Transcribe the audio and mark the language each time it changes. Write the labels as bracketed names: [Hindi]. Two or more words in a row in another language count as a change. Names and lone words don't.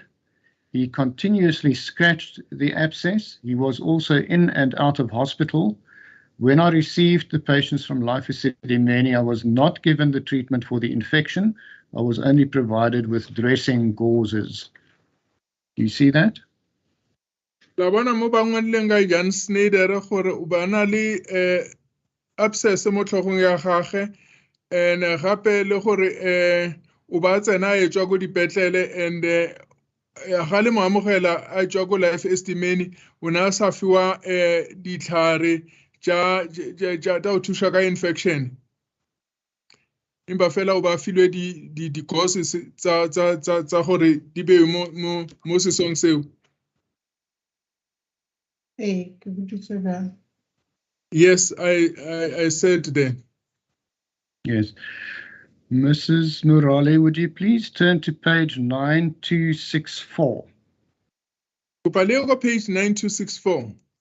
[English] He continuously scratched the abscess. He was also in and out of hospital. When I received the patients from Life Esidimeni, I was not given the treatment for the infection. I was only provided with dressing gauzes. Do you see that? [Northern Sotho] La bona mo ba ngwadileng ka Jan Snyder gore o ba na le abscess mo tlhogong ya gagwe and gape le gore o ba tsena e tswa go dipetlele and ga le mo amogela a tswa go Life Esidimeni o na sa fiwa ditlhare tša o thuša ka infection empa fela o ba filwe di courses tsa gore di be mo sesong seo. [English] Yes, I said that. Yes. Mrs. Murali, would you please turn to page 9264? [Northern Sotho] Kupaleo page 9264.